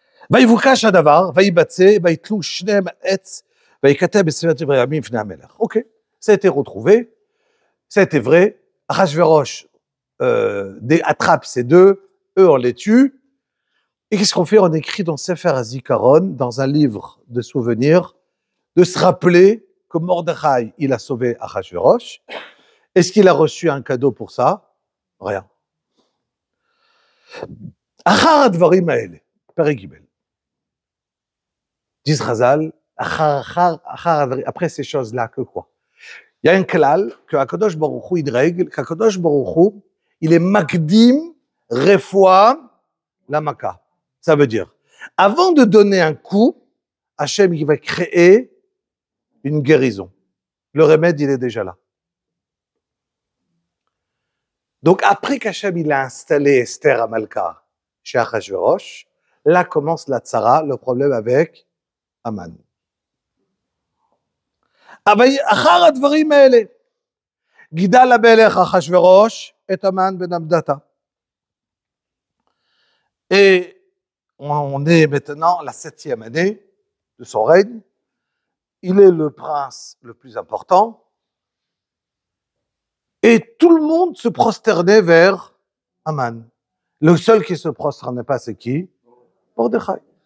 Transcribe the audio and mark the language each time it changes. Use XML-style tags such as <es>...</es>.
<he>ויבוקש הדבר, ויבצע, ויתלו שניהם עץ, וייכתב בספר דברי הימים לפני המלך.</he> <fr>Ok, ça a été retrouvé, ça a été vrai. Achashverosh attrape ces deux, eux on les tue. Et qu'est-ce qu'on fait? On écrit dans Sefer HaZikaron, dans un livre de souvenirs, de se rappeler que Mordechai, il a sauvé Achashverosh. Est-ce qu'il a reçu un cadeau pour ça? Rien.</fr> <he>Achar advarim haele,</he> <fr>Perek Gimel. Disent Chazal, après ces choses-là, que quoi? Il y a un klal que Akadosh Baruch Hu, il règle, qu'Akadosh Baruch Hu, il est makdim, refoua, la maka. Ça veut dire, avant de donner un coup, Hachem, il va créer une guérison. Le remède, il est déjà là. Donc, après qu'Hachem, il a installé Esther à Malka, chez Achashverosh, là commence la tzara, le problème avec Aman.</fr> <he>אחר הדברים האלה, גידל המלך אחשוורוש את המן בן המדתה.</he> <fr>Et on est maintenant la 7e année de son règne. Il est le prince le plus important. Et tout le monde se prosternait vers Aman. Le seul qui se prosternait pas, c'est qui? Mordechai.</fr>